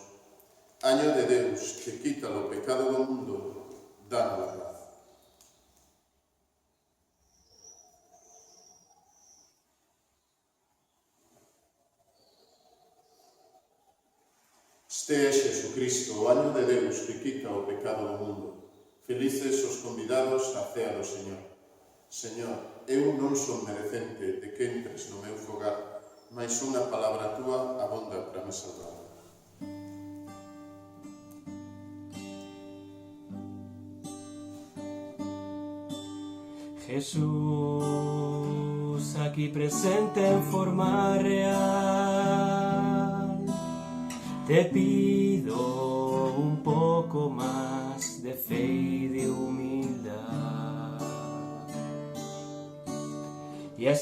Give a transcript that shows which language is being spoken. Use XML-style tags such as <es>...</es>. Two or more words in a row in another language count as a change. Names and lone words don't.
<gl>Año de Deus, que quita o pecado do mundo, danos a paz. Este é Xesucristo, o año de Deus, que quita o pecado do mundo. Felices os convidados á cea do Señor. Señor, eu non son merecente de que entres no meu fogar, mas unha palabra túa abonda para me salvar.</gl> <es>Jesús, aquí presente en forma real, te pido un poco más de fe y de humildad, y</es>